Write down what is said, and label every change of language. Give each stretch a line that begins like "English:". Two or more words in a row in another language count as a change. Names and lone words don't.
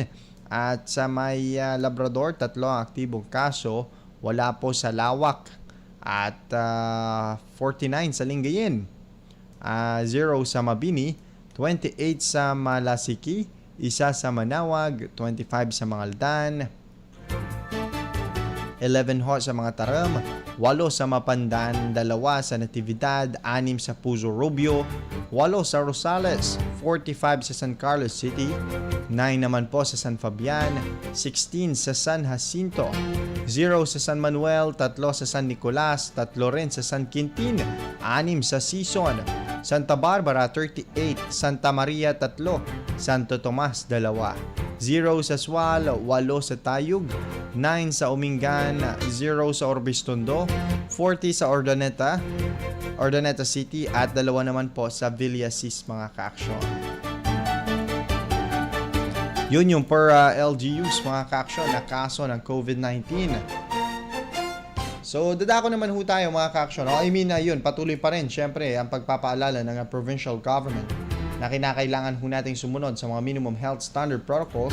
Filipino: At sa may Labrador, 3 ang aktibong kaso, wala po sa Lawak. At 49 sa Lingayen, 0 sa Mabini, 28 sa Malasiki, 1 sa Manawag, 25 sa Mangaldan, 11 ho sa mga Taram, 8 sa Mapandan, 2 sa Natividad, 6 sa Puzo Rubio, 8 sa Rosales, 45 sa San Carlos City, 9 naman po sa San Fabian, 16 sa San Jacinto, 0 sa San Manuel, 3 sa San Nicolas, 3 rin sa San Quintin, 6 sa Sison, Santa Barbara 38, Santa Maria 3, Santo Tomas 2, 0 sa Sual, 8 sa Tayug, 9 sa Umingan, 0 sa Orbistondo, 40 sa Ordoneta City at 2 naman po sa Villasis, mga kaaksyon. Yun yung per LGUs, mga kaaksyon, na kaso ng COVID-19. So, dadako naman ho tayo, mga kaaksyon. Yun, patuloy pa rin, syempre, ang pagpapaalala ng provincial government na kinakailangan ho nating sumunod sa mga
English: minimum health standard protocols.